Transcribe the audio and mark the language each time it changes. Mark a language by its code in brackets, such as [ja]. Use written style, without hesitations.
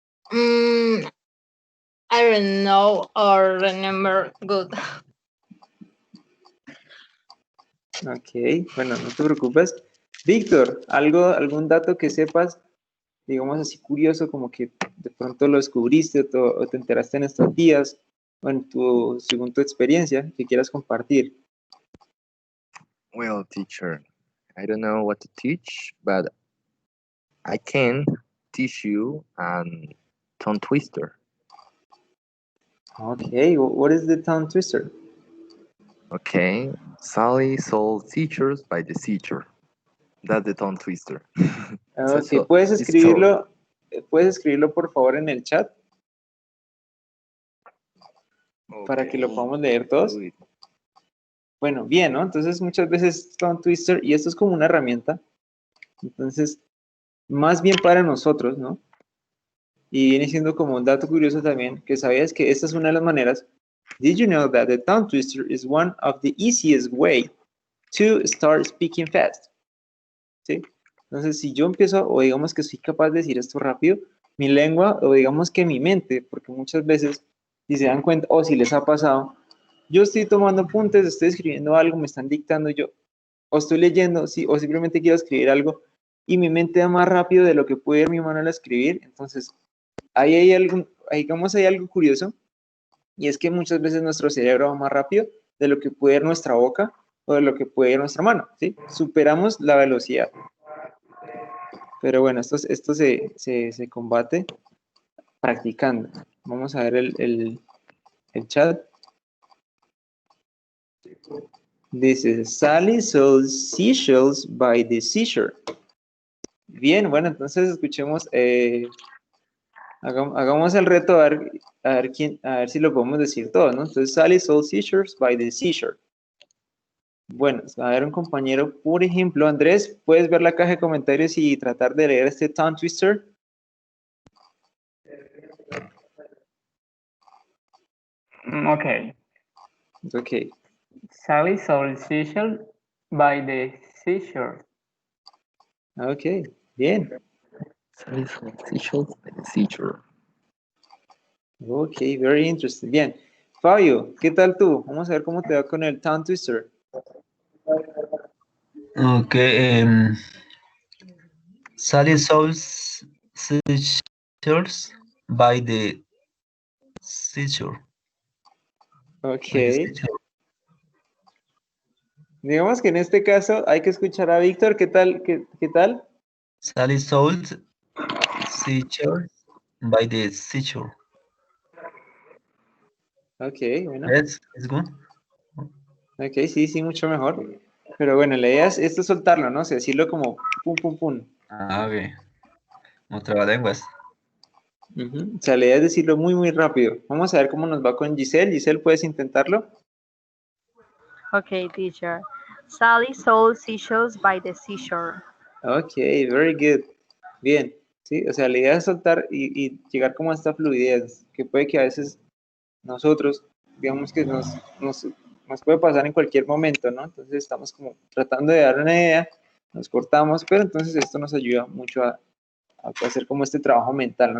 [en] I don't know or remember good. [es] Ok, bueno, no te preocupes. Víctor, algún dato que sepas, digamos así curioso, como que de pronto lo descubriste o te enteraste en estos días, o según tu experiencia, que quieras compartir? [en] Well, teacher, I don't know what to teach, but I can teach you tongue twister. Okay, what is the tongue twister? Okay, Sally sold teachers by the teacher. That's the tongue twister. [es] Ok, ¿puedes escribirlo por favor en el chat? Para que lo podamos leer todos. Bueno, bien, ¿no? Entonces muchas veces tongue twister, y esto es como una herramienta, entonces, más bien para nosotros, ¿no? Y viene siendo como un dato curioso también, que sabías que esta es una de las maneras. [en] Did you know that the tongue twister is one of the easiest way to start speaking fast? [es] ¿Sí? Entonces, si yo empiezo, o digamos que soy capaz de decir esto rápido, mi lengua, o digamos que mi mente, porque muchas veces, si se dan cuenta, o si les ha pasado, yo estoy tomando apuntes, estoy escribiendo algo, me están dictando yo, o estoy leyendo, sí, o simplemente quiero escribir algo, y mi mente va más rápido de lo que puede ir mi mano al escribir. Entonces, ahí hay algo curioso, y es que muchas veces nuestro cerebro va más rápido de lo que puede ir nuestra boca o de lo que puede ir nuestra mano, ¿sí? Superamos la velocidad. Pero bueno, esto se combate practicando. Vamos a ver el chat. [en] Dice, Sally sold seashells by the seashore. [es] Bien, bueno, entonces escuchemos, hagamos el reto a ver si lo podemos decir todo, ¿no? [en] Entonces, Sally sold seashells by the seashore. [es] Bueno, a ver, un compañero, por ejemplo, Andrés, ¿puedes ver la caja de comentarios y tratar de leer este tongue twister? [en] Okay. Ok. Sally sold seashell by the seashore. [es] Ok, bien. [en] Sally sold seashells by the seashore. Ok, very interesting. [es] Bien. Fabio, ¿qué tal tú? Vamos a ver cómo te va con el tongue twister. [en] Okay, Sally sells seashores by the seashore. Ok. By the seashore. [es] Digamos que en este caso hay que escuchar a Víctor. ¿Qué tal? ¿Qué tal? [en] Sally sold seashores by the seashore. [es] Ok, bueno. [en] It's good. [es] Ok, sí, mucho mejor. Pero bueno, la idea es esto soltarlo, ¿no? O sea, decirlo como pum, pum, pum. Ah, ok. No trabalenguas. O sea, la idea es decirlo muy, muy rápido. Vamos a ver cómo nos va con Giselle. Giselle, ¿puedes intentarlo? [en] Okay, teacher. Sally sold seashells by the seashore. Ok, very good. [es] Bien, sí, o sea, la idea es soltar y llegar como a esta fluidez, que puede que a veces nosotros, digamos que nos puede pasar en cualquier momento, ¿no? Entonces estamos como tratando de dar una idea, nos cortamos, pero entonces esto nos ayuda mucho a hacer como este trabajo mental, ¿no?